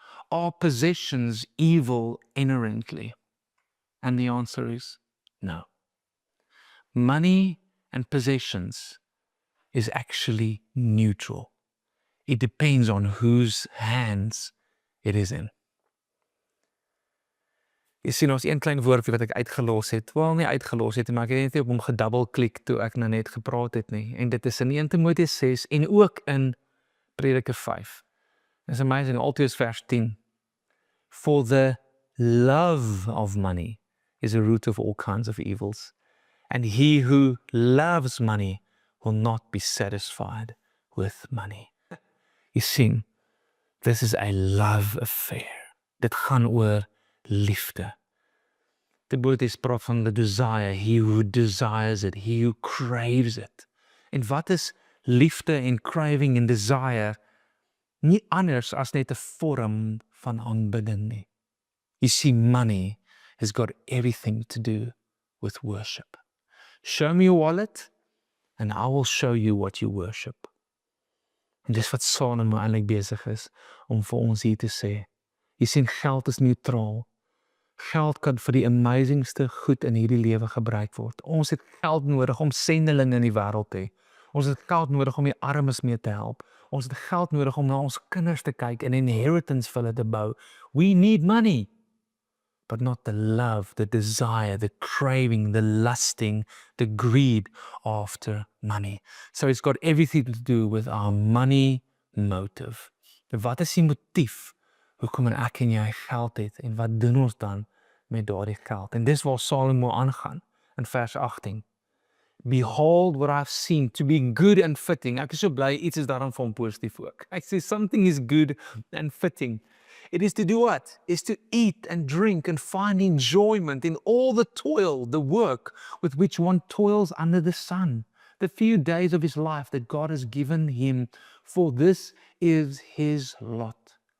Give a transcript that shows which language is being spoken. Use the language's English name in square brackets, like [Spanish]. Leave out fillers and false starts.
[English] Are possessions evil inherently? And the answer is no. Money and possessions is actually neutral. It depends on whose hands it is in. [Afrikaans] Jy sien, ons een klein woordjie wat ek uitgelos het, wel nie uitgelos het, maar ek het net op hom gedubbelklik toe ek nou net gepraat het nie, en dit is in 1 Timoteus 6 en ook in Prediker 5. [English] It's amazing, [Afrikaans] Altoos vers 10. [English] For the love of money is a root of all kinds of evils, and he who loves money will not be satisfied with money. You sien, this is a love affair. [Afrikaans] Dit gaan oor liefde. Timoteus praat van [English] the desire, he who desires it, he who craves it. [Afrikaans] En wat is liefde en craving en desire? Nie anders as net 'n vorm van aanbidding nie. [English] You see, money has got everything to do with worship. Show me your wallet and I will show you what you worship. [Afrikaans] En dis wat Salomo eintlik besig is om vir ons hier te sê. Jy sien, geld is neutraal. Geld kan vir die amazingste goed in hierdie lewe gebruik word. Ons het geld nodig om sendelinge in die wêreld te hê. Ons het geld nodig om die armes mee te help. Ons het geld nodig om na ons kinders te kyk en inheritance vir hulle te bou. [English] We need money, but not the love, the desire, the craving, the lusting, the greed after money. So it's got everything to do with our money motive. [Afrikaans] Wat is die motief? Hoekom ek en jy geld het en wat doen ons dan met daardie geld? En dis waar Salomo aangaan in vers 18. [English] Behold what I've seen to be good and fitting. [Afrikaans] Ek is so bly iets is daaraan vir hom positief ook. Hy sê [English] something is good and fitting. It is to do what? Is to eat and drink and find enjoyment in all the toil, the work with which one toils under the sun. The few days of his life that God has given him, for this is his lot.